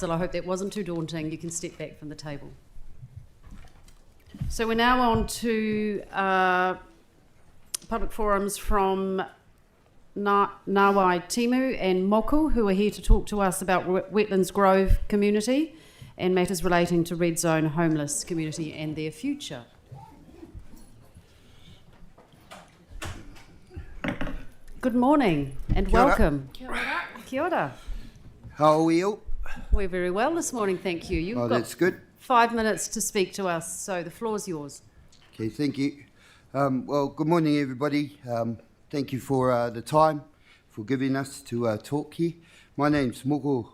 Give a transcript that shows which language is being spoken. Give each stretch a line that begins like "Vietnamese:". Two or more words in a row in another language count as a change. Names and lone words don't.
English: I hope that wasn't too daunting. You can step back from the table. So we're now on to public forums from Ngāwai Timu and Moku, who are here to talk to us about Wetlands Grove community and matters relating to Red Zone homeless community and their future. Good morning and
Māori: Kia ora. welcome. Kia ora. Kia ora.
English: How are we all? We're very well this morning, thank you. Oh, that's good. 5 minutes to speak to us, so the floor is yours. Okay, thank you. Well, good morning, everybody. Thank you for the time, for giving us to talk here. My name's Moko.